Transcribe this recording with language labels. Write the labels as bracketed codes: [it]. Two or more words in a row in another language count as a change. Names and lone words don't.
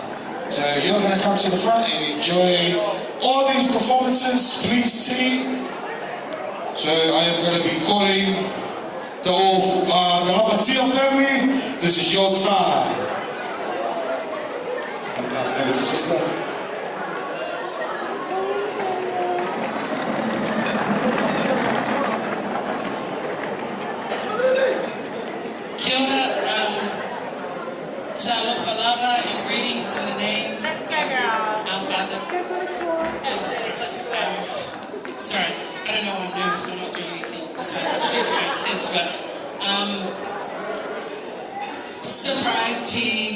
[en] So you're gonna come to the front and enjoy all these performances. Please see. So I am gonna be calling the Lapatia family. This is your time. I'm gonna pass it over to sister. [mi] Kia ora, [sm] talo falava [en] and greetings in the name of our Father, Jesus Christ. Sorry, I don't know why I'm nervous, I'm not doing anything besides introducing my kids, but surprise tea.